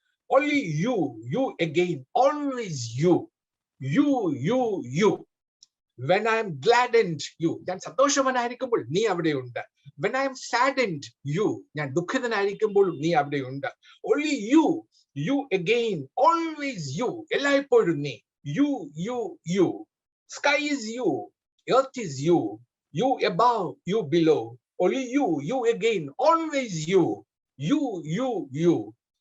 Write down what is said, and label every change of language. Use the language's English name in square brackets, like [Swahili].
[English] Only you, you again, always you. You. When I am gladdened, you. [Malayalam] ഞാൻ സന്തോഷവാനായിരിക്കുമ്പോൾ നീ അവിടെയുണ്ട്. [English] When I am saddened, you. [Malayalam] ഞാൻ ദുഃഖിതനായിരിക്കുമ്പോഴും നീ അവിടെയുണ്ട്. [English] Only you again, always you. [Malayalam] എല്ലായ്പ്പോഴും നീ. [English] You. Sky is you. Earth is you. You above, you below. Only you again, always you. You.